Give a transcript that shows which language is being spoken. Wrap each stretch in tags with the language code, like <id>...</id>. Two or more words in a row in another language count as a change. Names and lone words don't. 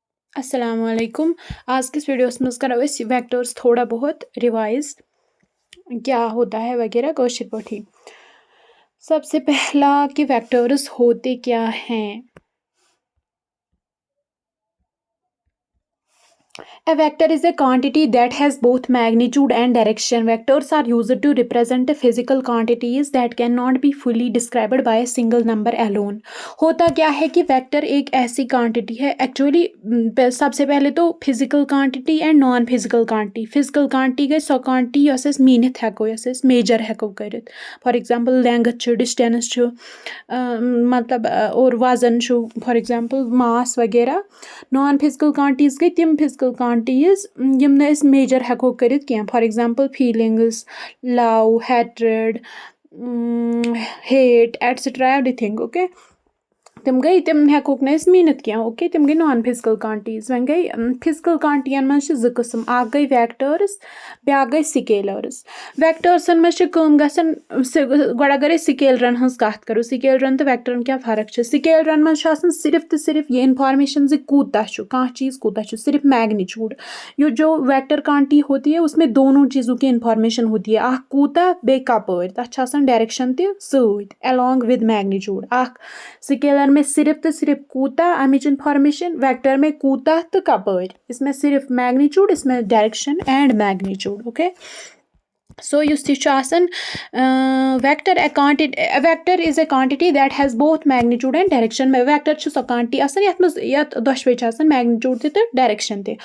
<ar>अस्सलामुअलैकुम।</ar> <ks>आज किस वीडियोस में करो अस वेक्टर्स</ks> <hi>थोड़ा बहुत रिवाइज क्या होता है</hi> <ks>वगैरह कौशर पठी।</ks> <hi>सबसे पहला कि वेक्टर्स होते क्या हैं।</hi> <en>A vector is a quantity that has both magnitude and direction. Vectors are used to represent physical quantities that cannot be fully described by a single number alone.</en> <hi>होता क्या है कि वेक्टर एक ऐसी क्वांटिटी है एक्चुअली। सबसे पहले तो</hi> <en>physical quantity and non physical quantity. physical quantity</en> <ks>गई सो क्वांटिटी यस अस मीनित हेको यस अस मेजर हेको करित।</ks> <en>for example length distance</en> <hi>मतलब और वजन</hi> <en>for example mass वगैरह। non physical quantities</en> <ks>गई तिम</ks> <en>physical quantities</en> <ks>यम न अस मेजर हेको करित कह।</ks> <en>for example feelings, love, hatred, hate etcetera everything.</en> <ks>ओके तिम गई तिम हेको न अस मीनित कह। ओके तिम गई</ks> <en>non physical quantities.</en> <ks>वन गई फिजिकल क्वांटिटीन मज ज किस्म अख गई वेक्टर्स ब्या गई स्केलर्स। वेक्टर्सन मज गसन गोड अगर स्केलरन हज कत करो स्केलरन तो वेक्टरन क्या फर्क स्केलरन मज सिर्फ तो सिर्फ ये इन्फॉर्मेशन कूता कह चीज़ कूता सिर्फ मैग्नीट्यूड।</ks> <hi>ये जो वेक्टर क्वांटिटी होती है उसमें दोनों चीज़ों की इन्फॉर्मेशन होती है</hi> <ks>अख कूता बे कपर तथ</ks> <hi>डायरेक्शन त</hi> <en>along with magnitude.</en> <ks>अख स्केलर में सिर्फ तो सिर्फ कूता अमिच इन्फॉर्मेशन, वेक्टर में कूता तो कपर।</ks> <hi>इसमें सिर्फ मैग्नीट्यूड इसमें</hi> <en>direction and magnitude. okay so युस वेक्टर vector is a quantity that has both magnitude and direction.</en> <ks>वेक्टर सो क्वांटिटी ये दोशवे मैग्नीट्यूड तो डायरेक्शन ते।</ks>